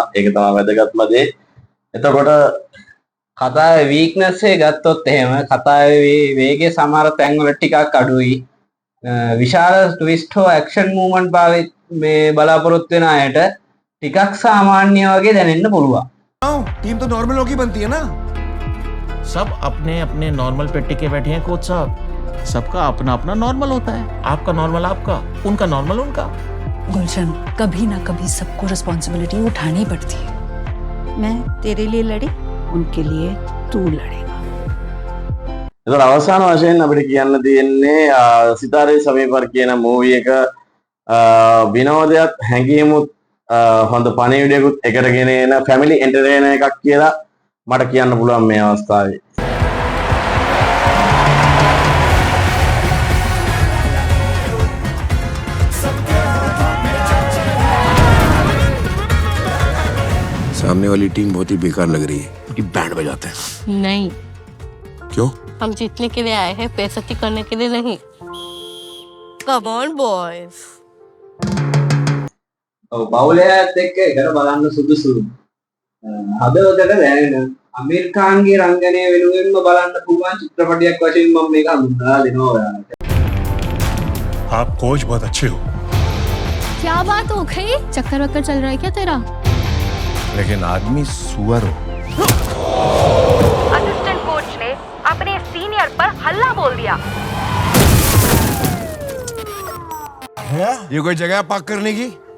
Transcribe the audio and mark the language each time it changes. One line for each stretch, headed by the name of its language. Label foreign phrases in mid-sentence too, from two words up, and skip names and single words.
Sinhala: ඒක තමයි වැදගත්ම දේ. එතකොට කතාවේ වීක්නස් එක ගත්තොත් එහෙම කතාවේ වේගයේ සමහර තැන්වල ටිකක් අඩුයි. විශාල ට්විස්ට් හෝ
English: action movement
Sinhala: මේ බලාපොරොත්තු වෙන අයට ටිකක් සාමාන්‍ය වගේ දැනෙන්න පුළුවන්.
Hindi: टीम तो नॉर्मल होगी बनती है ना। सब अपने अपने नॉर्मल पे टिके बैठे हैं कोच साहब। सबका अपना अपना नॉर्मल होता है। आपका नॉर्मल आपका, उनका नॉर्मल उनका। गुलशन, कभी ना कभी सबको रिस्पॉन्सिबिलिटी उठानी पड़ती है। मैं तेरे लिए लड़ी, उनके लिए तू लड़ेगा।
Sinhala: එතකොට අවසාන වශයෙන් අපිට කියන්න තියෙන්නේ සිතාරේ සමීපර කියන මූවි එක විනෝදයක්, හැඟීමුත්, හොඳ පණිවිඩයකුත් එකට ගෙන එන
English: family entertainer
Sinhala: එකක් කියලා මට කියන්න පුළුවන් මේ අවස්ථාවේ.
Hindi: सामने वाली टीम बहुत ही बेकार लग रही है, उनकी बैंड बजाते हैं। नहीं, क्यों? हम जीतने के लिए आए हैं, बेइज्जती करने के लिए नहीं।
English: come on boys.
Sinhala: ඔව්, පවුලයත් එක්ක එකට බලන්න සුදුසු. හදවතට දැනෙන අමීර් ඛාන්ගේ රංගනය වෙනුවෙන්ම බලන්න පුළුවන් චිත්‍රපටයක් වශයෙන් මම මේක හඳුන්වලා දෙනවා ඔයාලට.
Hindi: आप कोच बहुत अच्छे हो, क्या बात हो गई? चक्कर वक्कर चल रहा है क्या तेरा? लेकिन आदमी सुअर हो।
English: assistant coach
Hindi: ने अपने सीनियर पर हल्ला बोल दिया। ये कोई जगह पार्क करने की?